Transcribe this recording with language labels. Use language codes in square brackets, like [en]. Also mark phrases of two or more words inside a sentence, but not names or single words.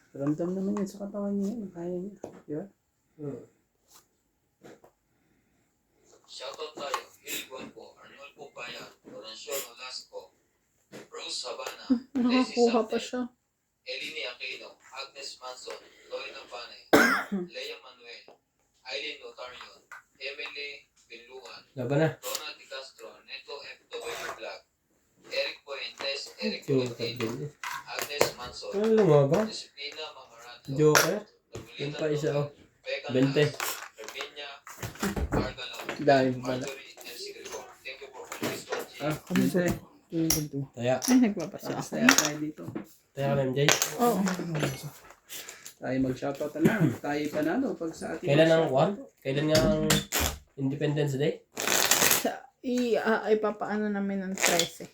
[tl] Ramdam naman yun sa katawan niya. Kaya niya. Di ba? Shoutout tayo, Hill Guanpo, Arnold Pupayan, Lorencio Nolasco, Rose Habana, Daisy Nakakuha pa Sante, siya. Elini Aquino, Agnes Manson, Lloyd Apane, Lea Manuel, Aileen Notarion, Emily Binluan, Laban na. Donna Di Castro, Neto FW Vlog, Eric Puentes, Eric Joker Puentes, din eh. Agnes Manson, Ano lumaban? Josephina Mamarado, Joker? Dominita Yung pa isa oh. Becca 20. Nas, Herminia, Argano, Dahil pala. Marjorie, and Sigripo. [en] Thank you for always watching. [tl] Ah, kasi. Taya. Ay, nagpapasa Tapos ako. tayo tayo dito. Taya ka na MJ. Oo. Tayo mag-shoutout na lang. Tayo panalo pag sa ating... Kailan ang one? Kailan nga ang Independence Day? Ipapaano namin ng 13.